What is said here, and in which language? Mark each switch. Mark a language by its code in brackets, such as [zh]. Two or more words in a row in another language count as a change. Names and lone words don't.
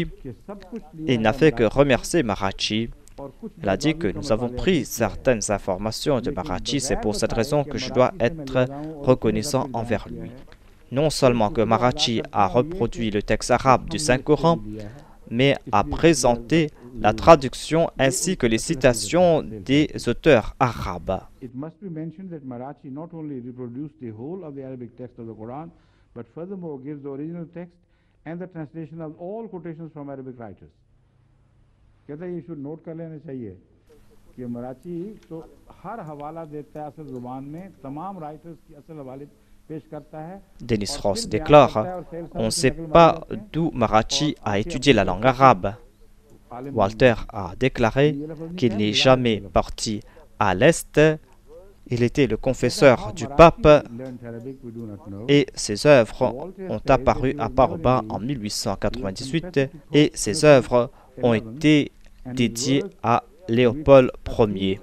[fr] Il n'a fait que remercier Marachi. Il a dit que nous avons pris certaines informations de Marachi, c'est pour cette raison que je dois être reconnaissant envers lui. Non seulement que Marachi a reproduit le texte arabe du Saint-Coran, mais a présenté la traduction ainsi que les citations des auteurs arabes. [hi] कहते हैं ये [en] should note [hi] कर लेना चाहिए कि मराठी तो हर हवाला देता है असल जुबान में तमाम राइटर्स की असल हवाले पेश करता है. [fr] Dennis Ross déclare: on ne sait pas d'où Marachi a étudié la langue arabe. Walter a déclaré qu'il n'est jamais parti à l'Est. Il était le confesseur du pape et ses œuvres ont apparu à Parba en 1898 et ses œuvres ont été dédié à Léopold Ier.